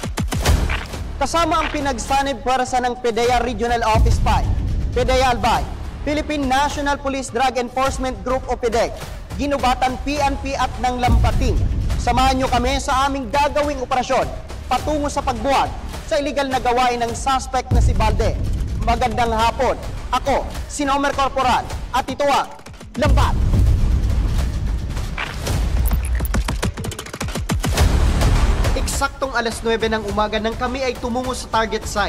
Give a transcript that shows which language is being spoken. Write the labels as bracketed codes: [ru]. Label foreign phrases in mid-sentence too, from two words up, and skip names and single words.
[tl] Kasama ang pinagsanib puwersa ng PDEA Regional Office 5, PDEA Albay, Philippine National Police Drug Enforcement Group o PDEC, ginubatan PNP at ng Lampating. Samahan nyo kami sa aming gagawing operasyon patungo sa pagbuwag sa illegal na gawain ng suspect na si Balde. Magandang hapon. Ako, si Nomer Corporal at ito ang Lambat. Eksaktong alas 9 ng umaga nang kami ay tumungo sa target site.